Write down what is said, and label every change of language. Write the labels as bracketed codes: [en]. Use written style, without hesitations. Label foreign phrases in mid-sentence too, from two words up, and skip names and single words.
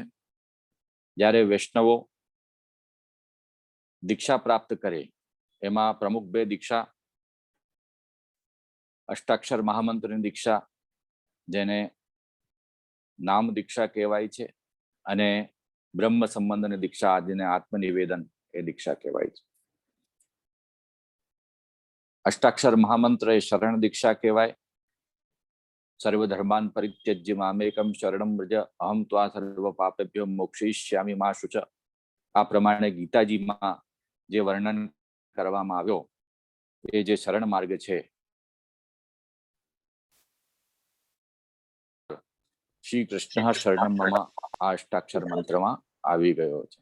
[gu] જ્યારે વૈષ્ણવો દીક્ષા પ્રાપ્ત કરે એમાં પ્રમુખ બે દીક્ષા, અષ્ટાક્ષર મહામંત્રની દીક્ષા જેને નામ દીક્ષા કહેવાય છે, અને બ્રહ્મ સંબંધની દીક્ષા જેને આત્મનિવેદન એ દીક્ષા કહેવાય છે. અષ્ટાક્ષર મહામંત્ર એ શરણ દીક્ષા કહેવાય. [sa] સર્વધર્માન પરિત્યજ્ય મામેકમ શરણમ વ્રજ અહમ ત્વા સર્વ પાપેભ્યો મોક્ષયિષ્યામિ મા શુચ. [gu] આ પ્રમાણે ગીતાજીમાં જે વર્ણન કરવામાં આવ્યો એ જે શરણ માર્ગ છે, [sa] શ્રી કૃષ્ણ શરણમ મમ [gu] આ અષ્ટાક્ષર મંત્રમાં આવી ગયો છે.